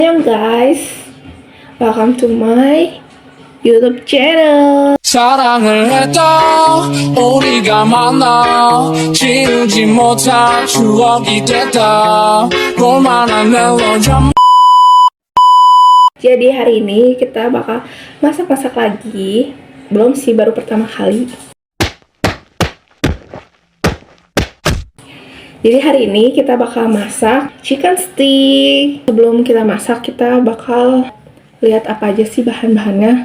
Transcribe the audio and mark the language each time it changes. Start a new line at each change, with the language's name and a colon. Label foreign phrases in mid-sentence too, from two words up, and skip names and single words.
English: Hey guys, welcome to my YouTube channel.
Korean: 사랑을 했다 우리가 만나 지우지 못할 추억이 됐다 볼만한 멜로디.
Indonesian: Jadi hari ini kita bakal masak-masak lagi. Belum sih, baru pertama kali. Jadi hari ini kita bakal masak
English: chicken stick.
Indonesian: Sebelum kita masak, kita bakal lihat apa aja sih bahan-bahannya.